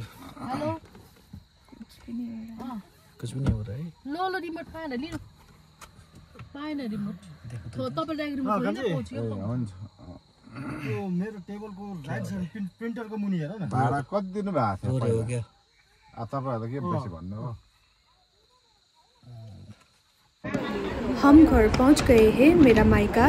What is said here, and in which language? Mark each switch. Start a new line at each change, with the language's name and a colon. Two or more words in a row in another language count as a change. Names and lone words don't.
Hindi: हेलो, कुछ भी नहीं हो रहा है।
Nepali: लो रिमोट पाएन लिनु, पाएन रिमोट। तपाईँले रिमोट हुन्छ। यो मेरो टेबलको
English: right side
Nepali: प्रिन्टरको मुनि हेर न। भाडा कति दिनु भएको थियो?
Hindi: हो गया।
Nepali: तपाईँहरूलाई के बेसी भन्नु हो?
Hindi: हम घर पहुंच गए हैं मेरा मायका।